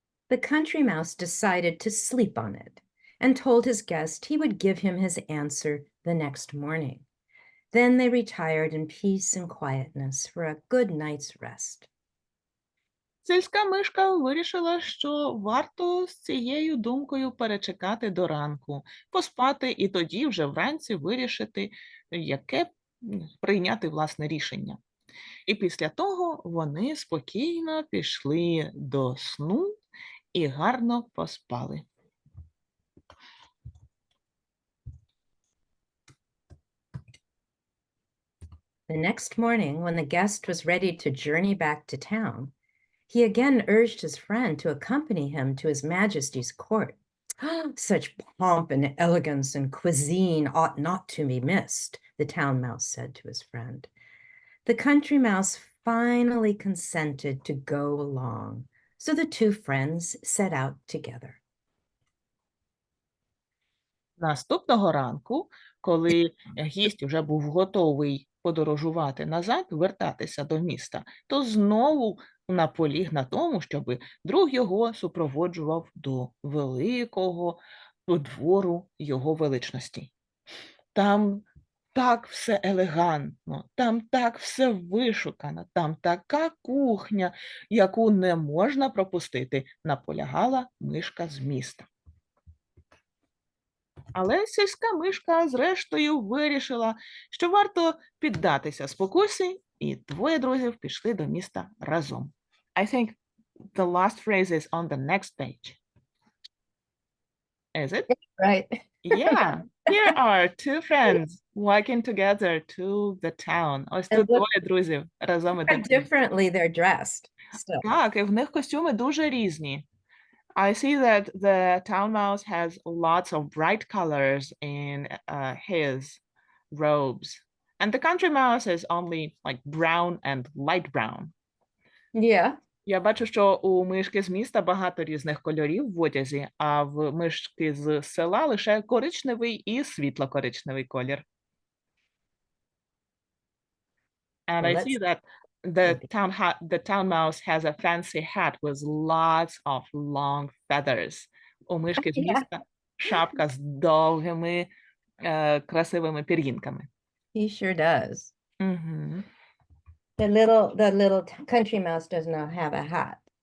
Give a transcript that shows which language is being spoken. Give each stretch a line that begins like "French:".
English: The country mouse decided to sleep on it and told his guest he would give him his answer the next morning. Then they retired in peace and quietness for a good night's rest.
Ukrainian: Сільська мишка вирішила, що варто з цією думкою перечекати до ранку, поспати і тоді вже вранці вирішити, яке прийняти власне рішення. І після того вони спокійно пішли до сну і гарно поспали.
English: The next morning, when the guest was ready to journey back to town, he again urged his friend to accompany him to His Majesty's court. Such pomp and elegance and cuisine ought not to be missed, the town mouse said to his friend. The country mouse finally consented to go along, so the two friends set out together.
Ukrainian: Наступного ранку, коли гість вже був готовий подорожувати назад, вертатися до міста, то знову наполіг на тому, щоб друг його супроводжував до великого двору його величності. Там так все елегантно, там так все вишукано, там така кухня, яку не можна пропустити, наполягала мишка з міста. Але сільська мишка, зрештою, вирішила, що варто піддатися спокусі, і двоє друзів пішли до міста разом.
English: I think the last phrase is on the next page. Is it? Right. Yeah. Here are two friends walking together to the town.
Ukrainian: Ось тут
English: And look-
Ukrainian: двоє друзів разом
English: How
Ukrainian: ідуть.
English: differently they're dressed still.
Ukrainian: Так, і в них костюми дуже різні.
English: I see that the town mouse has lots of bright colors in his robes. And the country mouse is only like brown and light brown. Yeah.
Ukrainian: Я бачу, що у мишки з міста багато різних кольорів в одязі, а в мишки з села лише коричневий і світло-коричневий колір.
English: And I see that the town mouse has a fancy hat with lots of long feathers.
Ukrainian: У мишки з
English: Yeah.
Ukrainian: міста шапка з довгими красивими пір'їнками.
English: He sure does. Мгм. The little country mouse does not have a hat.